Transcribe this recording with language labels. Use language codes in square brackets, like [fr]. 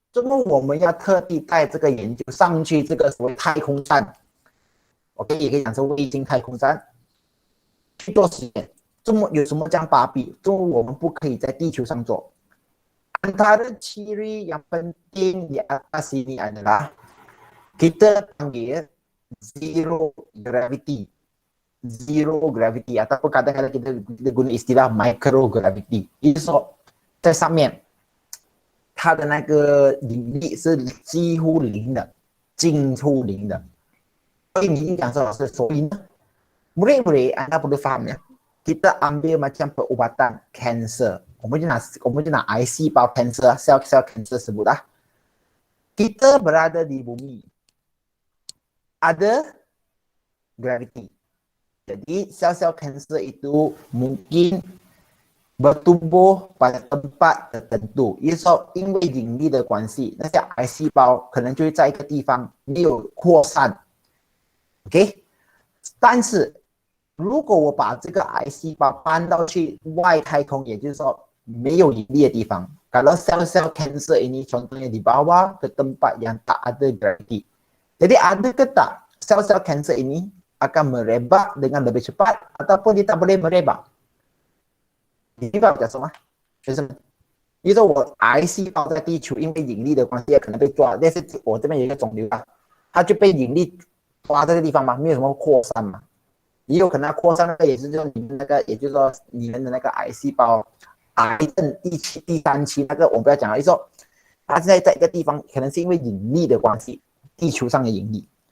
[zh] 怎么我们要特地带这个研究上去这个所谓太空站 ？OK， 也可以讲成卫星太空站去做实验。怎么有什么这样把柄？怎么我们不可以在地球上做？ [ms] Antara ciri yang penting di atas ini adalah kita panggil zero gravity. Zero gravity ataupun kadang-kadang kita guna istilah microgravity. [zh] 也就是说在上面它的那个引力是几乎零的，近乎零的。所以你一定讲说老师，所以呢 [ms] murid-murid anda perlu faham ya, kita ambil macam perubatan kanser. [zh] 我们就拿癌细胞 cancer, cell cancer sebutlah. [ms] Kita berada di bumi, ada gravity. Jadi sel-sel kanser itu mungkin bertumbuh pada tempat tertentu. [zh] 也就是说因为引力的关系，那些癌细胞可能就会在一个地方没有扩散。 OK， 但是如果我把这个癌细胞搬到去外太空，也就是说没有引力的地方, [ms] kalau sel-sel kanser ini contohnya dibawa ke tempat yang tak ada gravity. Jadi adakah tak sel-sel kanser ini akan merebak dengan lebih cepat ataupun dia tak boleh merebak? [zh] 你明白我讲什么？学生们比如说我癌细胞在地球因为引力的关系可能被抓，但是我这边有一个肿瘤啊，它就被引力抓这个地方嘛，没有什么扩散嘛。也有可能扩散那个也是就是你们那个，也就是说你们的那个癌细胞，癌症第七、第三期那个我们不要讲了，就是说它现在在一个地方，可能是因为引力的关系，地球上的引力。